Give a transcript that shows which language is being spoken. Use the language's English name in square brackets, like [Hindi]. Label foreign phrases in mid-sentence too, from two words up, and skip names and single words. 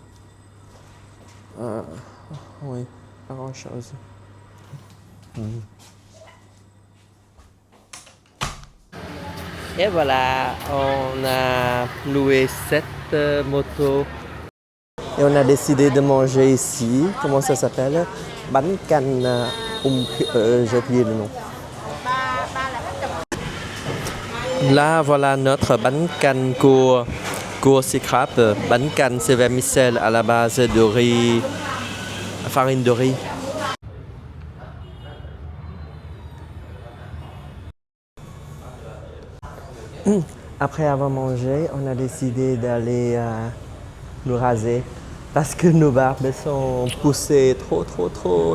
[French] Oui, pas grand chose. Et voilà, on a loué 7 motos. Et on a décidé de manger ici. Comment ça s'appelle? [Vietnamese] Bánh canh [French] j'ai oublié le nom. Là, voilà notre [Vietnamese] bánh canh cua [French] Sicrap. [Vietnamese] Bánh canh, [French] c'est vermicelle à la base de riz, farine de riz. Après avoir mangé, on a décidé d'aller nous raser parce que nos barbes sont poussées trop.